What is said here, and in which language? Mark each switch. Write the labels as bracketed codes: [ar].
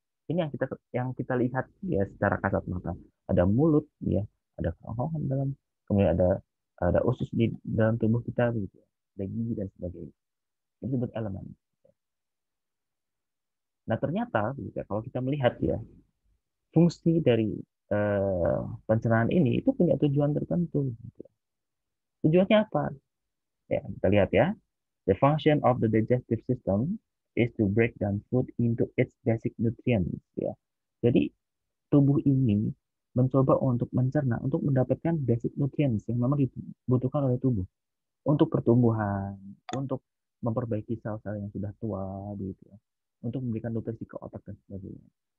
[id] Ini yang kita lihat ya secara kasat mata. Ada mulut ya, ada kerongkongan dalam, kemudian ada usus di dalam tubuh kita begitu ya. Ada gigi dan sebagainya. Ini disebut elemen. Nah, ternyata gitu ya, kalau kita melihat ya, fungsi dari pencernaan ini itu punya tujuan tertentu gitu ya. Tujuannya apa? Ya, kita lihat ya. [en] The function of the digestive system is to break down food into its basic nutrients ya. [id] Jadi tubuh ini mencoba untuk mencerna, untuk mendapatkan [en] basic nutrients [id] yang memang dibutuhkan oleh tubuh untuk pertumbuhan, untuk memperbaiki sel-sel yang sudah tua, gitu ya, untuk memberikan nutrisi ke otak dan sebagainya.